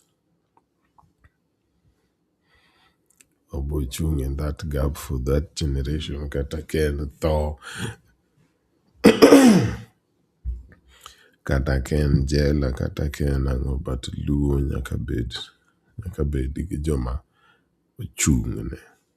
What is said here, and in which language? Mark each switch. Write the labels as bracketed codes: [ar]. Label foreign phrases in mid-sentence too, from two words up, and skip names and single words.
[luo] Obo chung [en] in that gap for that generation, [luo] kata ken tho, kata ken jela, kata ken ang'o, but Luo nyaka bed gi joma ochung' ne.